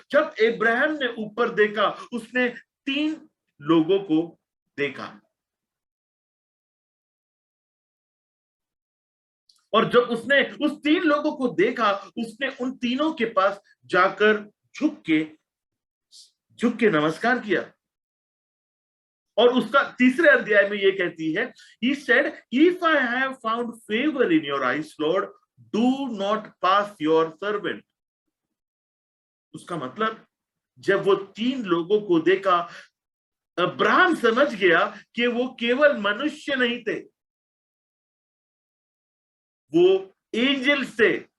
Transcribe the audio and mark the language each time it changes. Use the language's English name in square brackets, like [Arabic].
[Hindi] जब अब्राहम ने ऊपर देखा, उसने 3 लोगों को देखा। और जब उसने उस 3 लोगों को देखा, उसने उन तीनों के पास जाकर झुक के नमस्कार किया। और उसका तीसरे अध्याय में ये कहती है, [English] he said, if I have found favor in your eyes, Lord, do not pass your servant. [Hindi] उसका मतलब, जब वो 3 लोगों को देखा, अब्राहम समझ गया कि वो केवल मनुष्य नहीं थे, वो एंजल्स थे।